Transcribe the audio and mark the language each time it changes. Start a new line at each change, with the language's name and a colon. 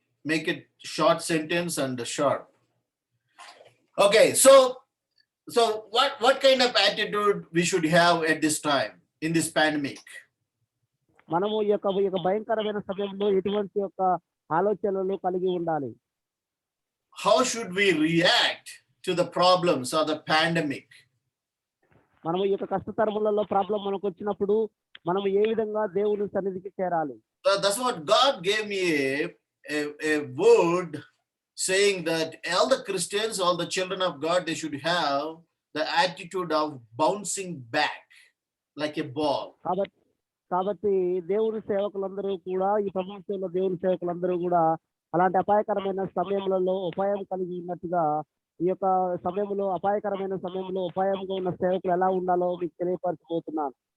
English: Make it short sentence and sharp. Okay, so what kind of attitude we should have at this time in this pandemic?
Telugu: మనము ఈ యొక్క భయంకరమైన సమయంలో ఎటువంటి యొక్క ఆలోచనలు కలిగి ఉండాలి?
English: How should we react to the problems of the pandemic?
Telugu: మనం ఈ యొక్క కష్టతరములలో ప్రాబ్లం మనకు వచ్చినప్పుడు మనం ఏ విధంగా దేవుని సన్నిధికి చేరాలి.
English: So that's what God gave me a word saying that all the Christians, all the children of God, they should have the attitude of bouncing back like a ball.
Telugu: కాబట్టి దేవుని సేవకులందరూ కూడా ఈ ప్రపంచంలో దేవుని సేవకులందరూ కూడా అలాంటి అపాయకరమైన సమయంలో ఉపాయం కలిగి ఉన్నట్టుగా ఈ యొక్క సమయంలో అపాయకరమైన సమయంలో ఉపాయంగా ఉన్న సేవకులు ఎలా ఉండాలో మీకు తెలియపరచబోతున్నాను.